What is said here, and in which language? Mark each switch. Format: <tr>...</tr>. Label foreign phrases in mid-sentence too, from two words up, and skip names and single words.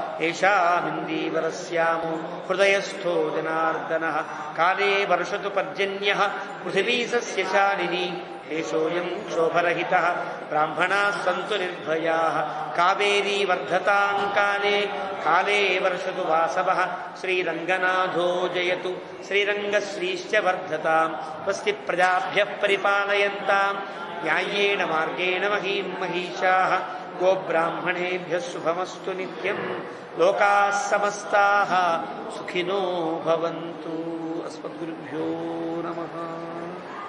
<sa>ఏషామిందీవరస్యామో హృదయస్థో జనార్దనః కాలే వర్షతు పర్జన్యః పృథివీ సస్యశాలినీ దేశోయం క్షోభరహితః బ్రాహ్మణాః సంతు నిర్భయాః కావేరీ వర్ధతాం కాలే కాలే వర్షతు వాసవః శ్రీరంగనాథో జయతు శ్రీరంగశ్రీశ్చ వర్ధతాం స్వస్తి ప్రజాభ్యః పరిపాలయంతాం న్యాయేన మార్గేణ మహీం మహిషాః గోబ్రాహ్మణేభ్యः శుభమస్తు నిత్యం లోకాः సమస్తాः సుఖినో భవంతు. అస్మద్గురుభ్యో నమః.</sa>